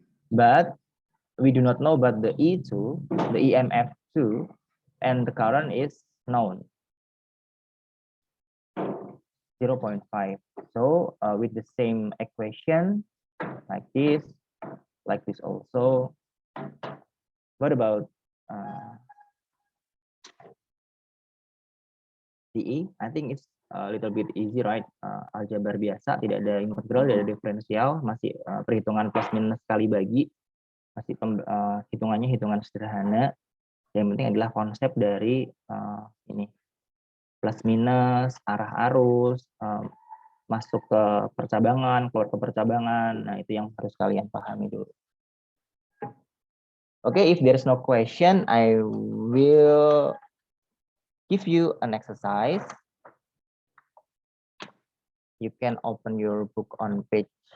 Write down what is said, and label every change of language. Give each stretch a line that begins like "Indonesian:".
English: But we do not know about the E2, the EMF2, and the current is known 0.5. So with the same equation, like this also. What about DE? I think it's a little bit easy, right?
Indonesian: Aljabar biasa, tidak ada integral, tidak ada diferensial, masih perhitungan plus minus kali bagi, masih hitungannya hitungan sederhana. Yang penting adalah konsep dari ini plus minus, arah arus, masuk ke percabangan, keluar ke percabangan. Nah, itu yang harus kalian pahami dulu.
English: Okay, if there is no question, I will give you an exercise. You can open your book on page